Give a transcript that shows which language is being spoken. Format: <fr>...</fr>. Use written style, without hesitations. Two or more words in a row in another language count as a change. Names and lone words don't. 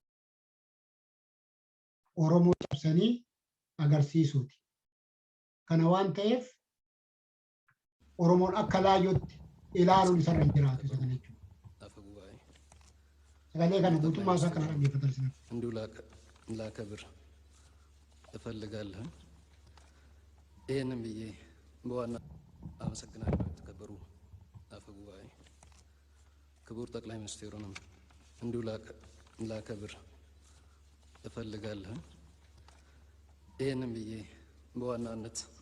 <om>Oromoo cabsanii agarsiisuuti. Kana waan ta'eef Oromoon akka laayyootti ilaaluun isarra hin jiraatu isa kana jechuudha. Sagalee kana guutummaa isaa kana dhaggeeffatan sinan.</om> <am>እንዲሁ ላከብር እፈልጋለሁ። ይህንን ብዬ በዋና አመሰግናለሁ። የተከበሩ አፈ ጉባኤ፣ ክቡር ጠቅላይ ሚኒስትሩንም እንዲሁ ላከብር እፈልጋለሁ። ይህንን ብዬ በዋናነት</am>